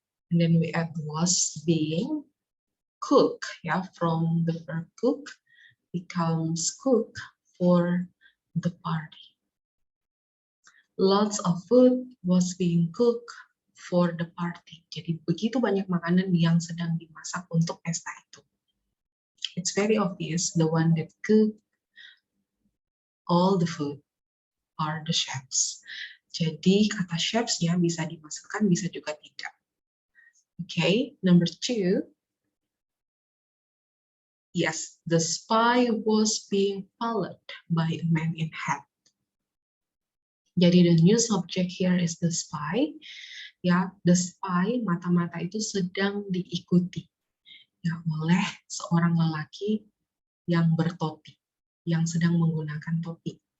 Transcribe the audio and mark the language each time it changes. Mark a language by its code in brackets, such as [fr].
[en] And then we add was being cook. Yeah, from the verb cook becomes cook for the party. Lots of food was being cooked for the party. [id] Jadi begitu banyak makanan yang sedang dimasak untuk pesta itu. [en] It's very obvious the one that cook all the food are the chefs. [id] Jadi kata chefs-nya bisa dimasukkan, bisa juga tidak. [en] Okay, number 2. Yes, the spy was being followed by a man in hat. Jadi the new subject here is the spy. [id] Ya, [en] the spy, [id] mata-mata itu sedang diikuti ya oleh seorang lelaki yang bertopi, yang sedang menggunakan topi.